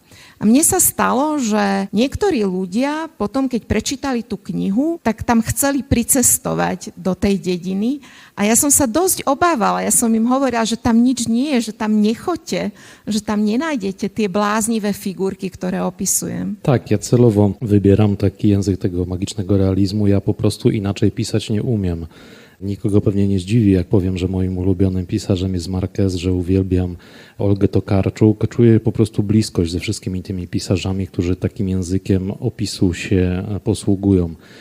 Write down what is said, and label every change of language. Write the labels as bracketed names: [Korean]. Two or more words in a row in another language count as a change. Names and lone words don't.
[Slovak] A mne sa stalo, že niektorí ľudia potom, keď prečítali tú knihu, tak tam chceli pricestovať do tej dediny a ja som sa dosť obávala. Ja som im hovorila, že tam nič nie je, že tam nechoďte, že tam nenájdete tie bláznivé figurky, ktoré opisujem. [Polish] Tak, ja celowo wybieram taki język tego magicznego realizmu. Ja po prostu inaczej pisać nie umiem. Nikogo pewnie nie zdziwi, jak powiem, że moim ulubionym pisarzem jest Marquez, że uwielbiam Olgę Tokarczuk. Czuję po prostu bliskość ze wszystkimi tymi pisarzami, którzy takim językiem opisu się posługują.